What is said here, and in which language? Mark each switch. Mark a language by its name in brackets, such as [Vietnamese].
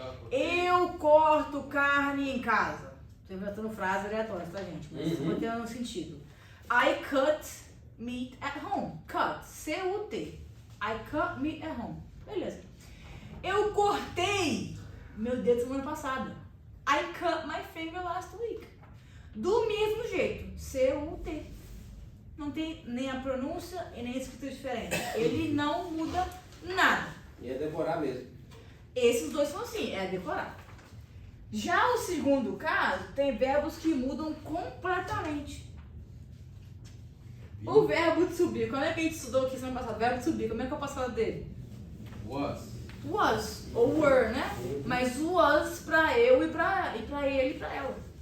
[Portuguese] Eu corto carne em casa. Estou inventando frases aleatórias, tá, gente? Mas isso vai ter um sentido. [English] I cut meat at home. Cut. C-U-T. I cut meat at home. [Portuguese] Beleza. Eu cortei meu dedo semana passada. [English] I cut my finger last week. [Portuguese] Do mesmo jeito. C-U-T. Não tem nem a pronúncia e nem a escrita diferente. Ele não muda nada. E é decorar mesmo. Esses dois são assim, é decorar. Já o segundo caso, tem verbos que mudam completamente. O verbo to be, como é que a gente estudou aqui semana passada? O verbo to be, como é que é o passado dele? [English] Was. [Portuguese] Was, ou were, né? Mas was pra eu e pra ele e pra ela.